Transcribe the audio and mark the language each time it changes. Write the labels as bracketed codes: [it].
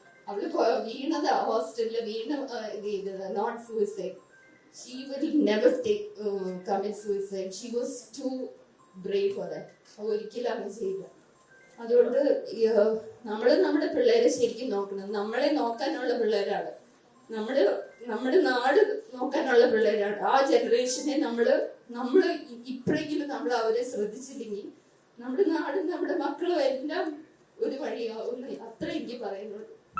[ml] അവള് വീണതാ, ഹോസ്റ്റലില് വീണ ഇത് ചെയ്തത്, [en] Not suicide. She will never commit suicide. She was too brave for that. [ml] ഒരിക്കലും അങ്ങനെ ചെയ്യില്ല. അതുകൊണ്ട് നമ്മുടെ പിള്ളേരെ ശരിക്കും നോക്കണം. നമ്മളെ നോക്കാനുള്ള പിള്ളേരാണ്, നമ്മുടെ നാട് നോക്കാനുള്ള പിള്ളേരാണ്. ആ ജനറേഷനെ നമ്മൾ ഇപ്പോഴെങ്കിലും നമ്മൾ അവരെ ശ്രദ്ധിച്ചില്ലെങ്കിൽ നമ്മുടെ നാടും നമ്മുടെ മക്കളും എല്ലാം ഒരു വഴിയാവും. അത്ര എനിക്ക് പറയുന്നുള്ളൂ.